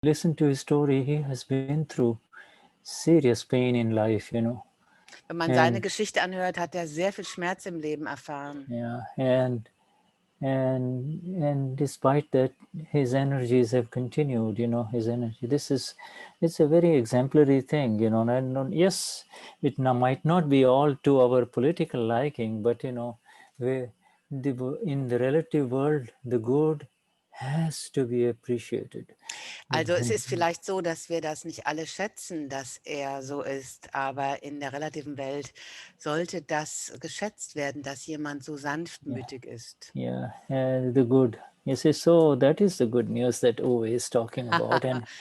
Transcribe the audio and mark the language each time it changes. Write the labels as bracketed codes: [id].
[en] listen to his story, he has been through serious pain in life, [de] Wenn man seine [en] and [de] Geschichte anhört, hat er sehr viel Schmerz im Leben erfahren. [en] yeah, and despite that, his energies have continued. His energy. It's a very exemplary thing. And yes, it might not be all to our political liking, but we, in the relative world, the good has to be appreciated. [de] Also es ist vielleicht so, dass wir das nicht alle schätzen, dass er so ist, aber in der relativen Welt sollte das geschätzt werden, dass jemand so sanftmütig ist. [en] Yeah, the good. Yes, so that is the good news that Uwe is talking about, and